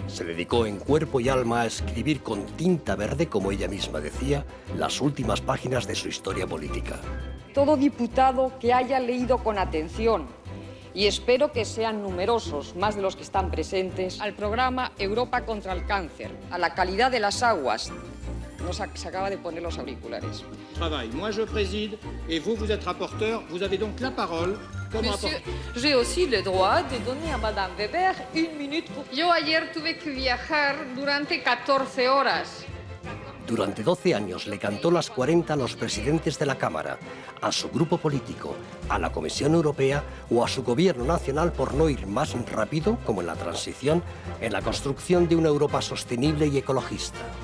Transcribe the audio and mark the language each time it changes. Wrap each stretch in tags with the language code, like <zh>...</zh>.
<es>Se dedicó en cuerpo y alma a escribir con tinta verde, como ella misma decía, las últimas páginas de su historia política. Todo diputado que haya leído con atención, y espero que sean numerosos, más de los que están presentes, al programa Europa contra el cáncer, a la calidad de las aguas. Se acaba de poner los auriculares.</es> <fr>Moi je préside et vous êtes rapporteur, vous avez donc la parole comme rapporteur. J'ai aussi le droit de donner a Madame Weber 1 minute pour...</fr> <es>Yo ayer tuve que viajar durante 14 horas. Durante 12 años le cantó las 40 a los presidentes de la Cámara, a su grupo político, a la Comisión Europea o a su gobierno nacional por no ir más rápido, como en la transición, en la construcción de una Europa sostenible y ecologista.</es>